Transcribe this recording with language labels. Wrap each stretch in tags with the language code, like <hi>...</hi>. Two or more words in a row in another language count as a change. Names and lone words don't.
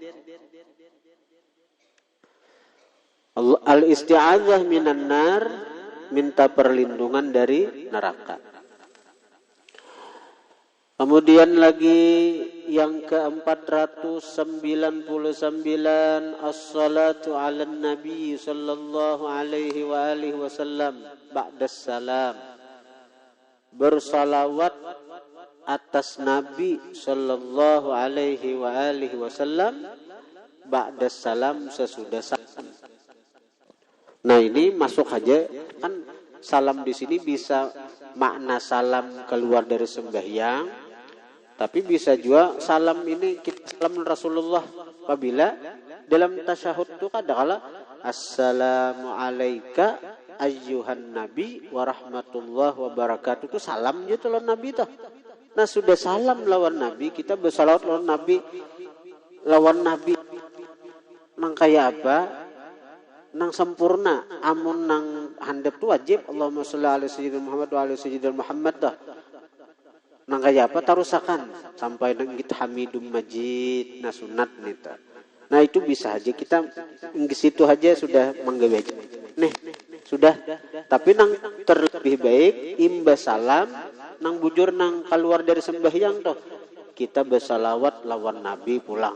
<ar>الاستعاذة من النار,</ar> <id>minta perlindungan dari neraka. Kemudian lagi yang ke-499,</id> <ar>الصلاة على النبي صلى الله عليه وعلى آله وسلم بعد السلام.</ar> <id>Bersalawat atas Nabi</id> <ar>صلى الله عليه وعلى آله وسلم بعد السلام,</ar> <id>sesudah salam.</id> <bjn>Nah, ini masuk aja kan salam di sini bisa makna salam keluar dari sembahyang, tapi bisa juga salam ini kita salam Rasulullah apabila dalam tasyahud itu kadang-kala</bjn> <ar>السلام عليك أيها النبي ورحمة الله وبركاته,</ar> <bjn>itu salam gitu lawan Nabi tuh. Nah, sudah salam lawan Nabi, kita bersalawat lawan Nabi nang kaya apa? Nang sempurna, amun nang handap tu wajib</bjn> <ar>اللهم صل على سيدنا محمد وعلى سيدنا محمد</ar> <bjn>dah. Nang kaya apa tarusakan sampai nang kita</bjn> <ar>حميد مجيد,</ar> <bjn>nah sunat nita. Nah itu bisa aja kita di situ aja sudah menggawe. Nih sudah, tapi nang terlebih baik imbas salam nang bujur nang keluar dari sembahyang toh kita bersalawat lawan Nabi pulang.</bjn>